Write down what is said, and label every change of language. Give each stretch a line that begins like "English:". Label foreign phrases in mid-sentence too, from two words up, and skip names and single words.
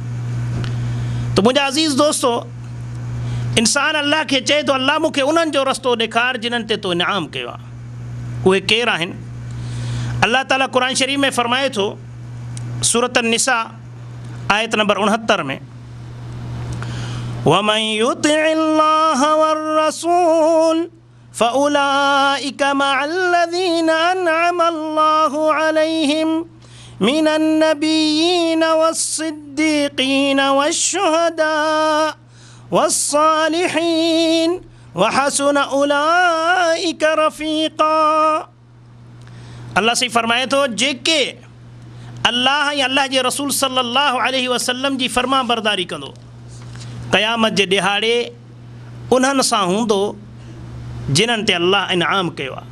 Sindhi: त मुंहिंजा अज़ीज़ दोस्तो, इंसान अल्लाह खे चए थो अल्लाह मूंखे उन्हनि जो रस्तो ॾेखार जिन्हनि ते तो इनाम कयो आहे। उहे केरु आहिनि? अल्लाह ताला क़ुर शरीफ़ में फ़रमाए थो, सूरत निसा आयत नंबर 69 में,
Arabic: ومن يطع الله والرسول فأولئك مع الذين أنعم الله عليهم من النبيين والصديقين والشهداء والصالحين وحسن أولئك رفيقا.
Sindhi: अल्लाह से फ़रमाए थो, जेके अल्लाह या अल्लाह जे रसूल
Arabic: صلى الله عليه وسلم
Sindhi: जी फ़र्मा बरदारी कंदो, क़यामत जे ॾिहाड़े उन्हनि सां हूंदो जिन्हनि ते अल्लाह इनाम कयो आहे।